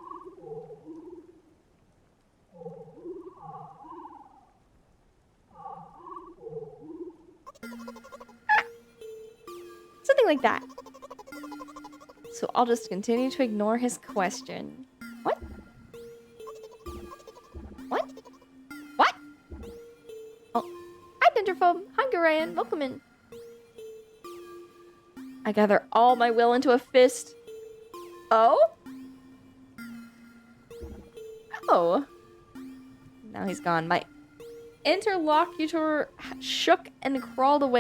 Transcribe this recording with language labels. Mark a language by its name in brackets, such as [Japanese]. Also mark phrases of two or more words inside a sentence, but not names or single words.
[English] Something like that. So I'll just continue to ignore his question. What? What? What? Oh, hi Denderphobe. Hi Garayan. Welcome in. I gather all my will into a fist. Oh? Oh. Now he's gone. My interlocutor shook and crawled away.